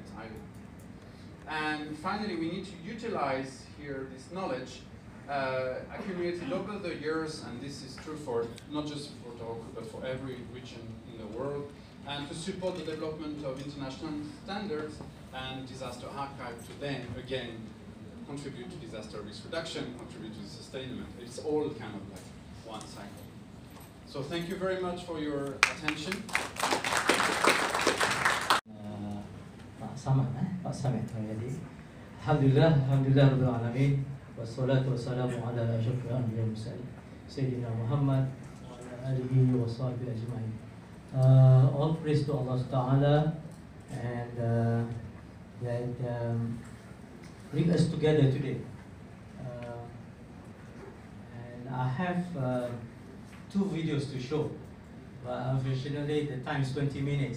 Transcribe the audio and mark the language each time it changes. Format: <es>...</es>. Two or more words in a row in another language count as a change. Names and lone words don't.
<en>And finally, we need to utilize here this knowledge accumulated over the years, and this is true for not just for Tohoku, but for every region in the world, and to support the development of international standards and disaster archive to then, again, contribute to disaster risk reduction, contribute to the sustainment. It's all kind of like one cycle. So thank you very much for your attention.</en> <id>Pak Samit tadi.</id> <ar>الحمد لله رب العالمين والصلاة والسلام على أشرف الأنبياء والمرسلين سيدنا محمد وعلى آله وصحبه أجمعين.</ar> <en>All praise to Allah Ta'ala, and that bring us together today. And I have 2 videos to show, but unfortunately the time is 20 minutes.</en>